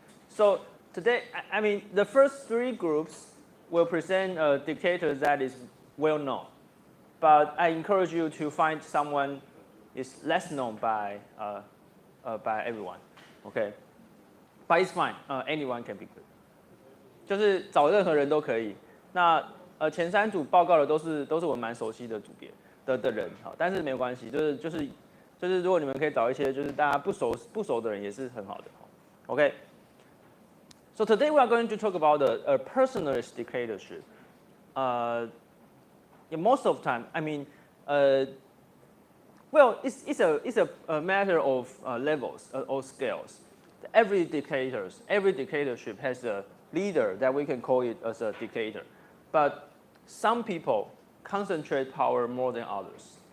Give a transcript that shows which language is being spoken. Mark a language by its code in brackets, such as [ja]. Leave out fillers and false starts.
[en] So today, I mean, the first three groups will present a dictator that is well known, but I encourage you to find someone is less known by everyone, okay? But it's fine, anyone can be good. [zh] 就是找任何人都可以。那前三组报告的都是我蛮熟悉的组别的人，好，但是没有关系，就是如果你们可以找一些就是大家不熟的人也是很好的。 [en] Okay. So today we are going to talk about a personalist dictatorship. Most of the time, I mean, well, it's a matter of levels or scales. Every dictatorship has a leader that we can call it as a dictator, but some people concentrate power more than others.